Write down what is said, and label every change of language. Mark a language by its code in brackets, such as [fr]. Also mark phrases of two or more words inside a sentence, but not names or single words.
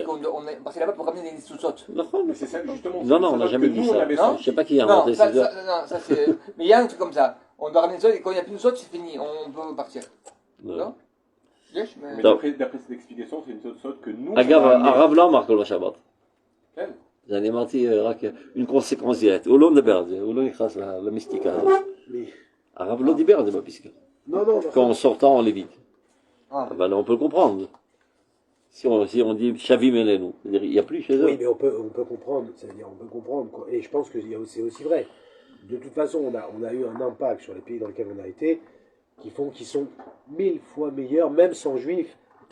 [fr] qu'on est passé là-bas pour ramener des sous-sautes. Mais c'est ça, justement. Non, non, on Ça n'a veut jamais que dit nous, on ça. avait Non. Je sais pas qui a Non, inventé ça, ces heures. ça c'est. Mais il y a un truc comme ça. On doit ramener des sautes et quand il n'y a plus de sautes, c'est fini. On peut partir. Non Yes, mais. Mais Donc- d'après cette explication, c'est une sorte que nous. Agar, on a amené. [he] הרב לא אמר כל מה שאמרת. כן. אני אמרתי רק [fr] une conséquence directe. [he] הוא לא מדבר על זה, הוא לא נכנס למיסטיקה הזאת. [fr] Mais- [he] הרב לא דיבר על זה בפסקה. [fr] Non, non, Qu'en sortant, on l'évite. Ah. Ben, on peut le comprendre. Si on dit [he] שבים אלינו, [fr] c'est-à-dire il n'y a plus chez eux. Oui, mais on peut comprendre. C'est-à-dire, on peut comprendre. Quoi. Et je pense que c'est aussi vrai. De toute façon, on a eu un impact sur les pays dans lesquels on a été, qui font qu'ils sont 1000 fois meilleurs, même sans juifs,